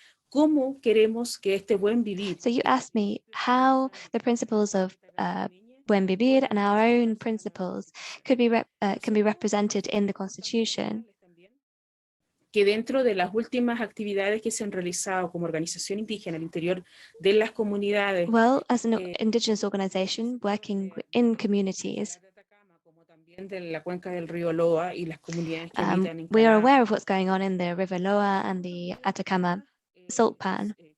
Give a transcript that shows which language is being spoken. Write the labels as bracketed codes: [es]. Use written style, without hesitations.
[es] ¿Cómo queremos que este buen vivir? [en] So you asked me how the principles of buen vivir and our own principles can be represented in the Constitution. [es] Que dentro de las últimas actividades que se han realizado como organización indígena al interior de las comunidades. [en] Well, as an indigenous organization working in communities, [es] como también de la cuenca del río Loa y las comunidades que habitan en [en] we are [es] Canadá, [en] aware of what's going on in the River Loa and the Atacama salt pan.